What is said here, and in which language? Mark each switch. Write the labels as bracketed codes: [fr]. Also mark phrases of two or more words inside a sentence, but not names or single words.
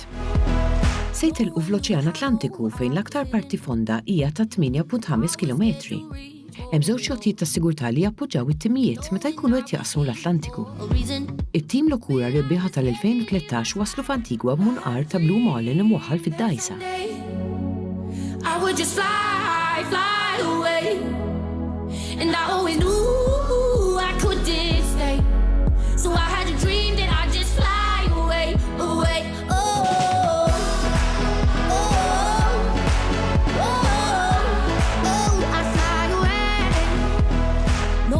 [mt] Se jtelqu fl-Oċean Atlantiku fejn l-aktar parti fonda hija ta' 8.5 kilometri. Hemm żewġ xogħtijiet ta' sigurtà li jappoġġjaw it-timijiet meta jkunu qed jaqsmu l-Atlantiku. It-tim Lokura rebbieħa tal-2013 waslu f'Antigwa b'munqar ta' Blue Marlin imwaħħal fid-dgħajsa. [en] I would just fly away. And I always knew I couldn't stay. So I had a dream that I'd just fly away, away. Oh, oh, oh, oh, I'd fly away.